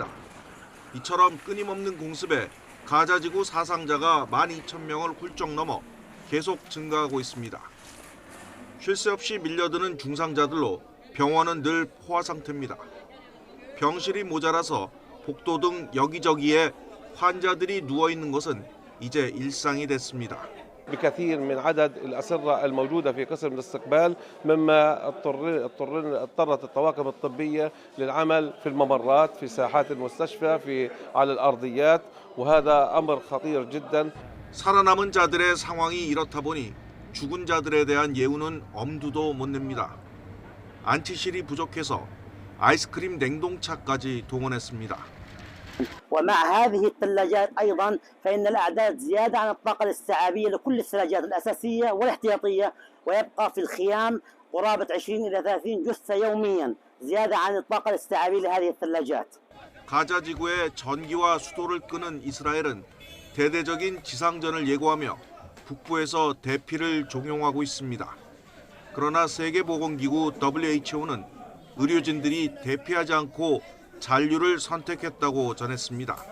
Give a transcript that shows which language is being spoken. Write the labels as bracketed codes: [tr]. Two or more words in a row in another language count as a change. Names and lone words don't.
[ko] 이처럼 끊임없는 공습에 가자지구 사상자가 12,000명을 훌쩍 넘어 계속 증가하고 있습니다. 쉴 새 없이 밀려드는 중상자들로 병원은 늘 포화 상태입니다. 병실이 모자라서 복도 등 여기저기에 환자들이 누워 있는 것은 이제 일상이 됐습니다. [ar] بكثير من عدد الأسرة الموجودة في قسم الاستقبال مما اضطرت الطواقم الطبية للعمل في الممرات في ساحات المستشفى على الأرضيات وهذا أمر خطير جدا. [ko] 살아남은 자들의 상황이 이렇다 보니 죽은 자들에 대한 예우는 엄두도 못 냅니다. 안티실이 부족해서 아이스크림 냉동차까지 동원했습니다. [ar] ومع هذه الثلاجات أيضا فإن الأعداد زيادة عن الطاقة الاستيعابية لكل الثلاجات الأساسية والاحتياطية ويبقى في الخيام قرابة 20 إلى 30 جثة يوميا زيادة عن الطاقة الاستيعابية لهذه الثلاجات. [ko] 가자지구에 전기와 수도를 끄는 이스라엘은 대대적인 지상전을 예고하며 북부에서 대피를 종용하고 있습니다. 그러나 세계보건기구 WHO는 의료진들이 대피하지 않고 잔류를 선택했다고 전했습니다.